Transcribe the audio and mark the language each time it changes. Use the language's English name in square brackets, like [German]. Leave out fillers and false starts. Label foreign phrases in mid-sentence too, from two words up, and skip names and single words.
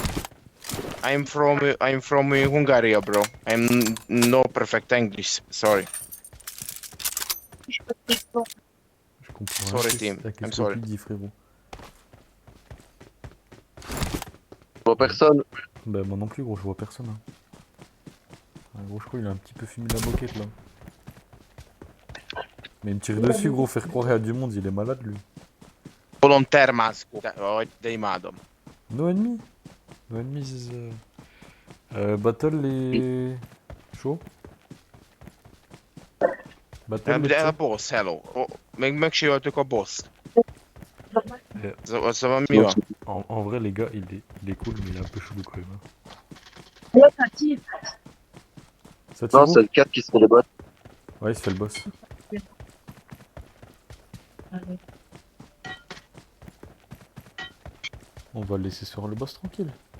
[English] I'm from Hungary, bro. I'm no perfect English, sorry. [French] Je comprends [English] Sorry, [French] rien. [English] team. [French] Qu'est-ce [English] I'm [French] que [English] sorry. [French] tu dis, frérot? Je vois personne. Bah, moi non plus, gros, je vois personne. Hein. Ah, gros, je crois qu'il a un petit peu fumé la moquette là. Mais il me tire dessus, gros, faire croire à du monde, il est malade lui. [Hungarian] Volontaire mászkó. De imádom. [English] No enemy. No enemies is. Battle et. Chaud. Battle [Hungarian] De a [English] et. [Hungarian] boss, hello. Megsérültük a boss. [English] Yeah. [Hungarian] Szóval mi van? [French] En vrai, les gars, il est cool, mais il est un peu chelou quand même. Hein. Ça tire Non, où? c'est le 4 qui se fait les bottes. Ouais, il se fait le boss. On va le laisser sur le boss tranquille.